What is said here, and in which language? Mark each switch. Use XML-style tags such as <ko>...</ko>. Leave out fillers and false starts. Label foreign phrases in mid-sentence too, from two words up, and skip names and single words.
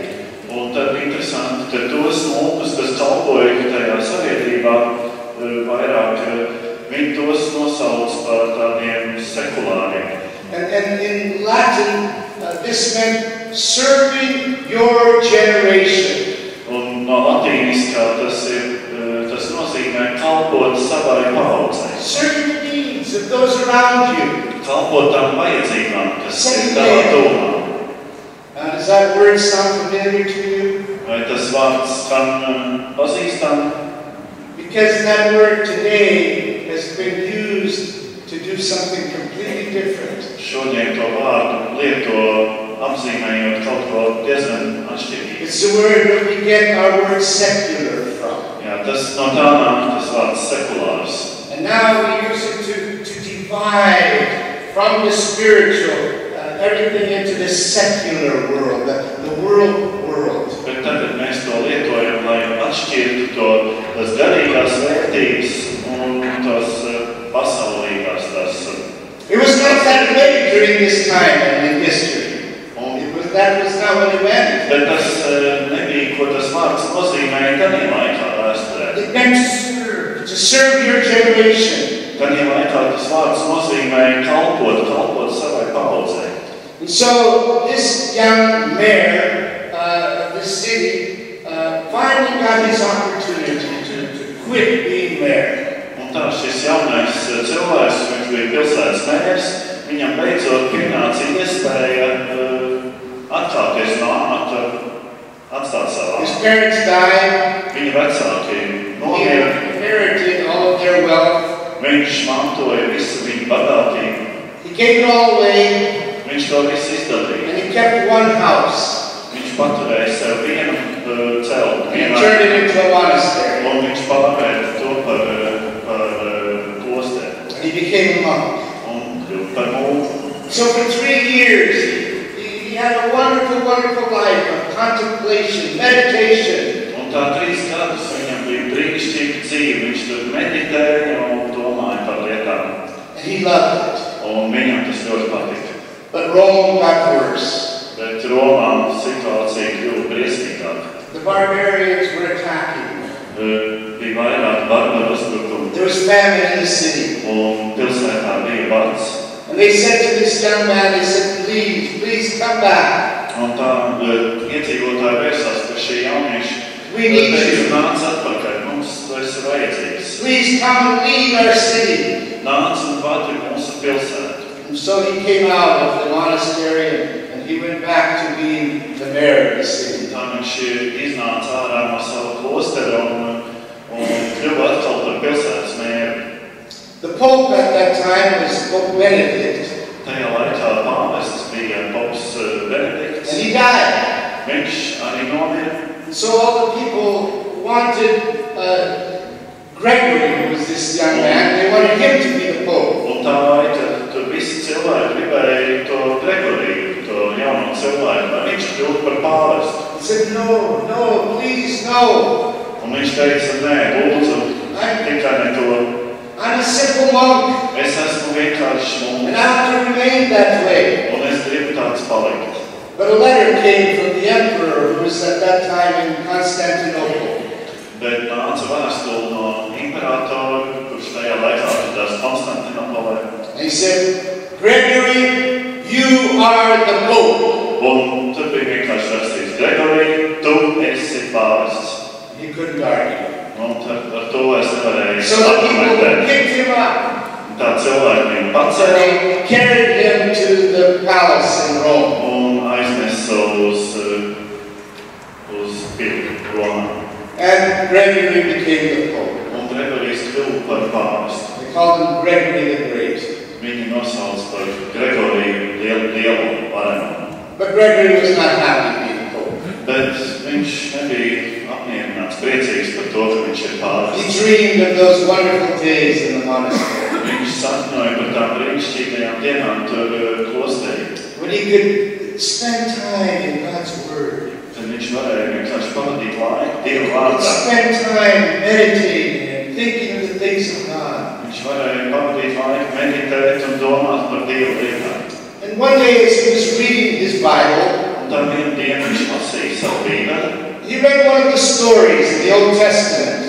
<lv>Un tad interesanti, ka tos munkus, kas kalpoja tajā sabiedrībā, vairāk viņi tos nosauc par tādiem sekulāriem.</lv> <en>And in Latin, this meant serving your generation.</en> <lv>Un no latīniskā tas nozīmē kalpot savai paudzei.</lv> <en>Serving the needs of those around you.</en> <lv>Kalpot tām vajadzībām, kas ir tavā domā.</lv> <en>Does that word sound familiar to you?</en> <lv>Vai tas vārds skan pazīstam?</lv> <en>Because that word today has been used to do something completely different.</en> <lv>Šodien to vārdu lieto apzīmējot kaut ko diezgan atšķirīgu.</lv> <en>It's the word that we get our word secular from.</en> <lv>Jā, tas no tā nāk tas vārds sekulārs.</lv> <en>And now we use it to divide from the spiritual everything into this secular world, the world.</en> <lv>Bet tagad mēs to lietojam, lai atšķirtu tas garīgās vērtības un tās pasaulīgās.</lv> <en>It was not that way during this time in history. That was not what it meant.</en> <lv>Bet tas nebija, ko tas vārds nozīmēja tādā laikā vēsturē.</lv> <en>It meant to serve your generation.</en> <lv>Tādā laikā tas vārds nozīmēja kalpot savai paudzei.</lv> <en>And so this young mayor of this city finally got his opportunity to quit being mayor.</en> <lv>Un tā šis jaunais cilvēks, viņš bija pilsētas mērs, viņam beidzot pienāca iespēja atkāpties no amata, atstāt savu.</lv> <en>His parents died.</en> <lv>Viņa vecāki</lv> <en>He</en> <lv>nomira.</lv> <en>inherited all of their wealth.</en> <lv>Viņš mantoja visu viņu bagātību.</lv> <en>He gave it all away.</en> <lv>Viņš to visu izdarīja.</lv> <en>And he kept one house.</en> <lv>Viņš paturēja sev vienu celtu.</lv> <en>And he turned it into a monastery.</en> <lv>Un viņš pārvērta to par klosteru.</lv> <en>And he became a monk.</en> <lv>Un kļuva par mūku.</lv> <en>So for 3 years, he had a wonderful, wonderful life of contemplation, meditation.</en> <lv>Un tā 3 gadus viņam bija brīnišķīga dzīve. Viņš tur meditēja un domāja par lietām.</lv> <en>And he loved it.</en> <lv>Un viņam tas ļoti patika.</lv> <en>But Rome got worse.</en> <lv>Bet Romā situācija kļuva briesmīgāka.</lv> <en>The barbarians were attacking.</en> <lv>Bija vairāk barbaru uzbrukumu.</lv> <en>There was famine in the city.</en> <lv>Un pilsētā bija bats.</lv> <en>And they said to this young man, they said, please come back.</en> <lv>Un tā iedzīvotāji vērsās pie šī jaunieša.</lv> <en>We need you.</en> <lv>Nāc atpakaļ, mums tu esi vajadzīgs.</lv> <en>Please come and lead our city.</en> <lv>Nāc un vadi mūsu pilsētu.</lv> <en>And so he came out of the monastery and he went back to being the mayor of the city.</en> <lv>Tā viņš iznāca ārā no sava klostera un pilsētas mēri.</lv> <en>The Pope at that time was Pope Benedict.</en> <lv>Tajā laikā pāvests bija Pops Benedikts.</lv> <en>And he died.</en> <lv>Viņš arī nomira.</lv> <en>So all the people wanted Gregory, who was this young man, they wanted him to be the Pope.</en> <lv>Un tā laika tur visi cilvēki gribēja to Gregoriju, to jauno cilvēku, lai viņš kļūtu par pāvestu.</lv> <en>He said, no, please, no.</en> <lv>Un viņš teica, nē, lūdzu, tikai ne to.</lv> <en>I'm a simple monk.</en> <lv>Es esmu vienkārši</lv> <en>And</en> <lv>mums.</lv> <en>I have to remain that way.</en> <lv>Un es gribu tāds palikt.</lv> <en>But a letter came from the emperor, who was at that time in Constantinople.</en> <lv>Bet nāca vēstule no imperatora, kurš tajā laikā atradās Konstantinopolē.</lv> <en>And he said, Gregory, you are the Pope.</en> <lv>Un tur bija vienkārši rakstīts, Gregorij, tu esi pāvests.</lv> <en>He couldn't argue.</en> <lv>Un ar to es nevarēju</lv> <en>So the people</en> <lv>argumentēt.</lv> <en>picked him up.</en> <lv>Tā cilvēki viņu</lv> <en>And</en> <lv>pacēla</lv> <en>they carried him to the palace in Rome.</en> <lv>un aiznesa uz pili Romā.</lv> <en>And Gregory became the Pope.</en> <lv>Un Gregorijs kļuva par pāvestu.</lv> <en>They called him Gregory the Great.</en> <lv>Viņi nosauc par Gregoriju lielu varenu.</lv> <en>But Gregory was not happy being Pope.</en> <lv>Bet viņš nebija apmierināts, priecīgs par to, ka viņš ir</lv> <en>He</en> <lv>pāvests.</lv> <en>dreamed of those wonderful days in the monastery,</en> <lv>Viņš sapņoja par tām brīnišķīgajām dienām tur klosterī.</lv> <en>when he could spend time in God's Word,</en> <lv>Tad viņš varēja vienkārši pavadīt laiku Dieva vārdā.</lv> <en>spend time meditating and thinking of the things of God.</en> <lv>Viņš varēja pavadīt laiku meditēt un domāt par Dieva lietām.</lv> <en>And one day as he was reading his Bible,</en> <lv>Un tā vienu dienu viņš lasīja savu bībeli,</lv> <en>he read one of the stories in the Old Testament.</en>